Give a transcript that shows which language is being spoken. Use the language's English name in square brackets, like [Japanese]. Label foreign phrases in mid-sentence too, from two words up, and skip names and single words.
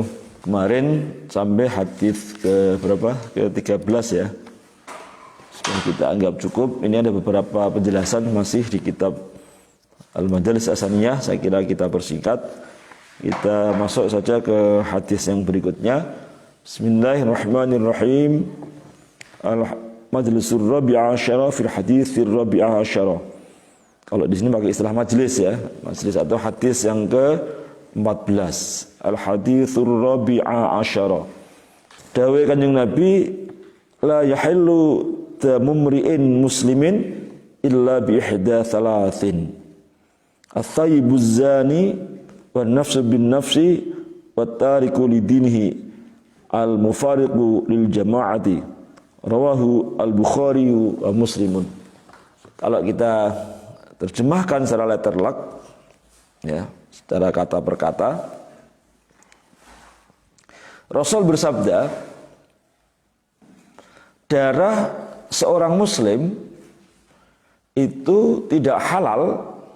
[Indonesian] Kemarin sampai hadis ke berapa? Ke-13 ya. Sudah kita anggap cukup. Ini ada beberapa penjelasan masih di kitab Al-Majalis As-Saniyah. Saya kira kita persingkat. Kita masuk saja ke hadis yang berikutnya. [Arabic] بسم الله الرحمن الرحيم المجلس الرابع عشر في الحديث الرابع عشر. [Indonesian] Kalau di sini pakai istilah majlis ya, majlis atau hadis yang ke-14. [Arabic] الحديث الرابع عشر. [Javanese] Dawai Kanjeng Nabi, [Arabic] لا يحل دم امرئ مسلم إلا بإحدى ثلاث. الثيب الزاني والنفس بالنفس والتارك لدينه المفارق للجماعة. رواه البخاري ومسلم. [Indonesian] Kalau kita terjemahkan secara letterlock ya, secara kata per kata, Rasul bersabda, darah seorang muslim itu tidak halal